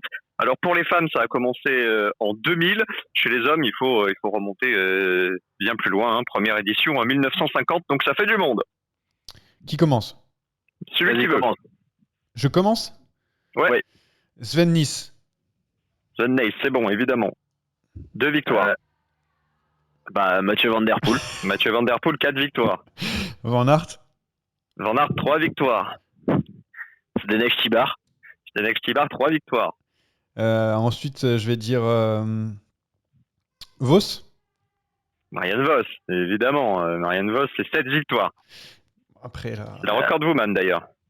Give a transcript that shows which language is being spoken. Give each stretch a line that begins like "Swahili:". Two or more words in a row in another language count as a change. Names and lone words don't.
French: Alors, pour les femmes, ça a commencé en 2000. Chez les hommes, il faut remonter bien plus loin. Hein. Première édition en 1950, donc ça fait du monde. Qui commence? Celui qui veut. Je commence? Ouais. Sven Nys. Sven Nys, c'est bon, évidemment. 2 victoires. Mathieu Van Der Poel. Mathieu Van Der Poel, 4 victoires. Van Aert. Van Aert, 3 victoires. Zdenek Stybar. Zdenek Stybar, 3 victoires. Ensuite, je vais dire Vos. Marianne Vos, évidemment. Marianne Vos, c'est 7 victoires. Après, là... C'est la recordwoman, d'ailleurs.